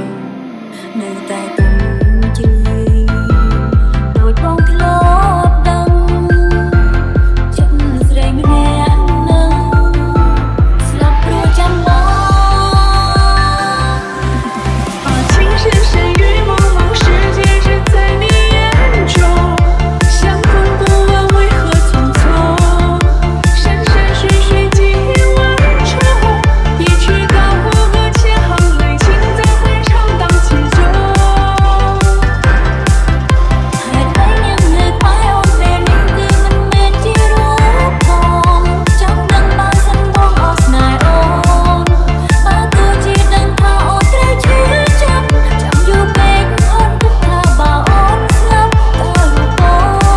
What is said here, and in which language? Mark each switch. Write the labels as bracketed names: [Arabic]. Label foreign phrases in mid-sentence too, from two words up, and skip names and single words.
[Khmer] នៅតែទុំជឿដូចបងធ្លាប់ដឹងចិត្តស្រីម្នាក់នឹងស្លាប់ព្រោះចាំបង [Chinese] 把情深深雨蒙蒙，世界只在你眼中。相逢不问为何匆匆，山山水水几万重。一曲高呼和千行泪，情在会场荡起中。 [Khmer] ហេតុអ្វីនាងនៅក្បែរអូនពេលនេះគឺមិនមែនជារូបផងចង់ដឹងបើសិនបងអស់ស្នេហ៍អូនបើទោះជាដឹងថាអូនត្រូវឈឺចាប់យូរពេកអូនគិតថាបើអូនស្លាប់តើរូបបងអាណិត